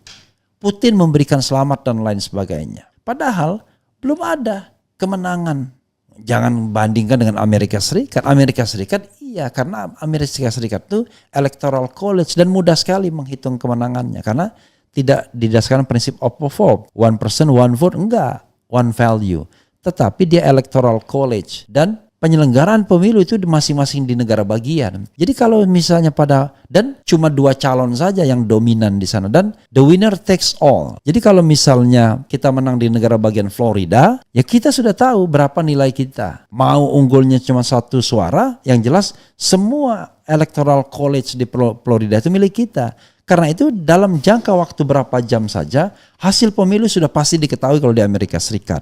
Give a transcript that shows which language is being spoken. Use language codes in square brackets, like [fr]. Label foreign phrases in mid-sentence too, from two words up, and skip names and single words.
[id] Putin memberikan selamat dan lain sebagainya. Padahal belum ada kemenangan. Jangan bandingkan dengan Amerika Serikat. Amerika Serikat iya, karena Amerika Serikat itu [en] electoral college [id] dan mudah sekali menghitung kemenangannya karena tidak didasarkan prinsip [en] of vote. One person, one vote, [id] enggak. [en] One value. [id] Tetapi dia [en] electoral college [id] dan penyelenggaraan pemilu itu masing-masing di negara bagian. Jadi kalau misalnya dan cuma 2 calon saja yang dominan di sana dan [en] the winner takes all. [id] Jadi kalau misalnya kita menang di negara bagian Florida, ya kita sudah tahu berapa nilai kita. Mau unggulnya cuma 1 suara, yang jelas semua [en] electoral college [id] di Florida itu milik kita. Karena itu dalam jangka waktu berapa jam saja hasil pemilu sudah pasti diketahui kalau di Amerika Serikat.